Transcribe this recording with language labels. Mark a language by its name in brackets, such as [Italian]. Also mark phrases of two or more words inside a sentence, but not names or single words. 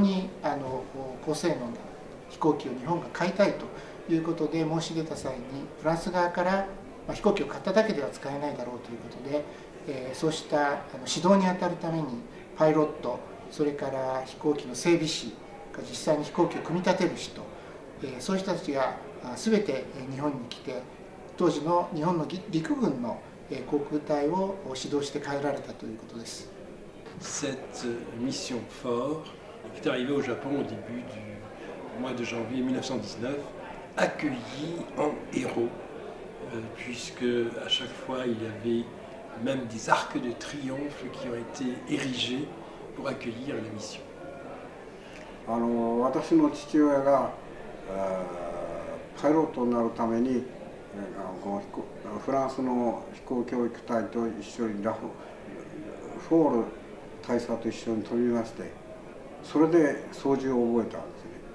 [Japanese] に高性能な飛行機を日本が買いたいということで申し出た際に、フランス側から飛行機を買っただけでは使えないだろうということで、そうした指導に当たるためにパイロット、それから飛行機の整備士、実際に飛行機を組み立てる人、そういう人たちが全て日本に来て、当時の日本の陸軍の航空隊を指導して帰られたということです。 [French] Cette mission fort est arrivée au Japon au début du mois de janvier 1919, accueillie en héros, puisque à chaque fois il y avait même des arcs de triomphe qui ont été érigés pour accueillir la mission. [Japanese] 私の父親がパイロットになるためにフランスの飛行教育隊と一緒にフォール大佐と一緒に飛びまして、それで操縦を覚えたんですね。